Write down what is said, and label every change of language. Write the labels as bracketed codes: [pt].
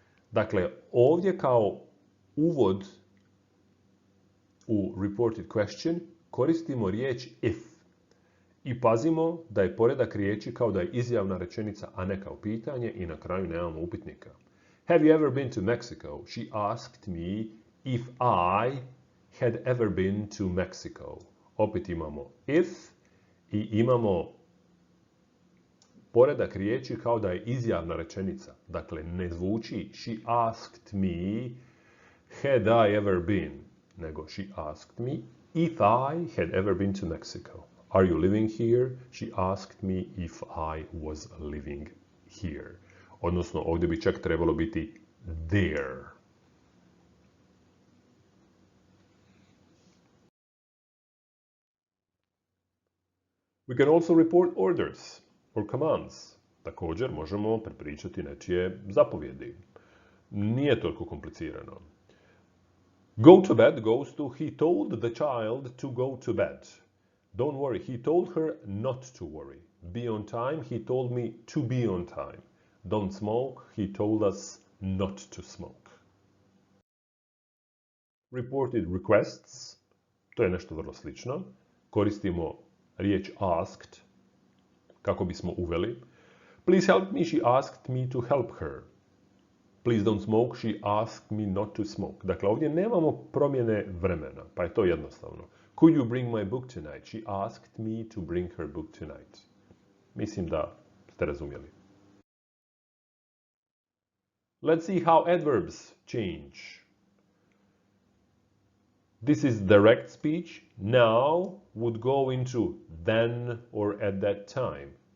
[hr] Dakle, ovdje kao uvod u [en] reported question [hr] koristimo riječ if. I pazimo da je poredak riječi kao da je izjavna rečenica, a ne kao pitanje i na kraju nemamo upitnika. [en] Have you ever been to Mexico? She asked me if I had ever been to Mexico. [hr] Opet imamo if i imamo poredak riječi kao da je izjavna rečenica. Dakle, ne zvuči [en] she asked me had I ever been, [hr] nego [en] she asked me if I had ever been to Mexico. Are you living here? She asked me if I was living here. [hr] Odnosno, ovdje bi čak trebalo biti there. [en] We can also report orders or commands. [hr] Također možemo prepričati nečije zapovjedi. Nije toliko komplicirano. [en] Go to bed goes to he told the child to go to bed. Don't worry, he told her not to worry. Be on time, he told me to be on time. Don't smoke, he told us not to smoke. Reported requests, [hr] to je nešto vrlo slično. Koristimo riječ asked kako bismo uveli. [en] Please help me, she asked me to help her. Please don't smoke, she asked me not to smoke. [hr] Dakle, ovdje nemamo promjene vremena, pa je to jednostavno. [en] Could you bring my book tonight? She asked me to bring her book tonight. [hr] Mislim da ste razumjeli. [en] Let's see how adverbs change. This is direct speech. Now would go into then or at that time.